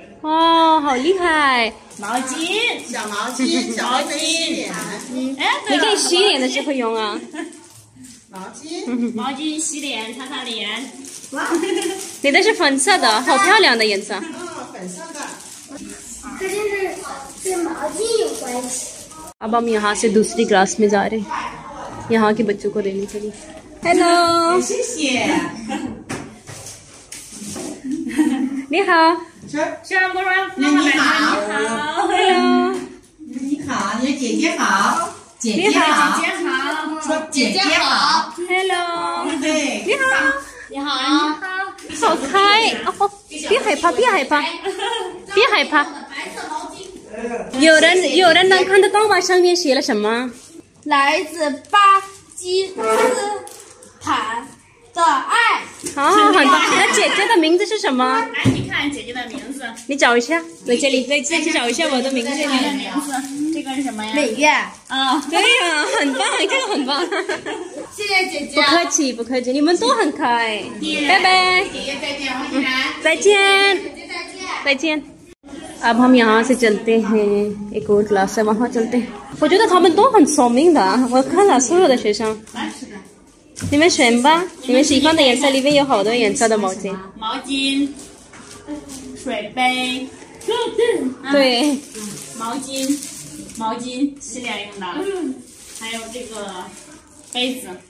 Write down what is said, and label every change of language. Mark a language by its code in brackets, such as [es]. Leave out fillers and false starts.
[zh] 哦，好厉害！毛巾，小毛巾，小毛巾洗脸。哎，你可以洗脸的时候用啊。毛巾，毛巾洗脸，擦擦脸。你的是粉色的，好漂亮的颜色。哦，粉色的。可是是毛巾有关系。 [hi] अब हम यहाँ से दूसरी क्लास में जा रहे हैं, यहाँ के बच्चों को लेने के लिए। [en] hello, [zh] 谢谢。你好。虽然不说妈妈你买好好 [en] Hello， [zh] 你好，你的姐姐好，姐姐姐好，姐好，说姐姐好。 [en] Hello， [zh] 对，你好，你好，你好。好开哦！别害怕，别害怕，别害怕。有人能看得到吗？上面写了什么？来自巴基斯坦的爱。哦，很棒。那姐姐的名字是什么？来，你看姐姐的名字，你找一下，在这里，再去找一下我的名字。姐姐的名字，这个是什么呀？美月。啊，对呀，很棒，这个很棒。谢谢姐姐。不客气，不客气，你们都很可爱。拜拜，姐姐再见，王欣然。再见，再见。 [hi] अब हम यहाँ से चलते हैं, एक और क्लास है वहाँ चलते हैं. [zh] 我觉得他们都很聪明的，我看了所有的学生。你们选吧，你们喜欢的颜色里面有好多颜色的毛巾。毛巾、水杯，对，毛巾洗脸用的，还有这个杯子。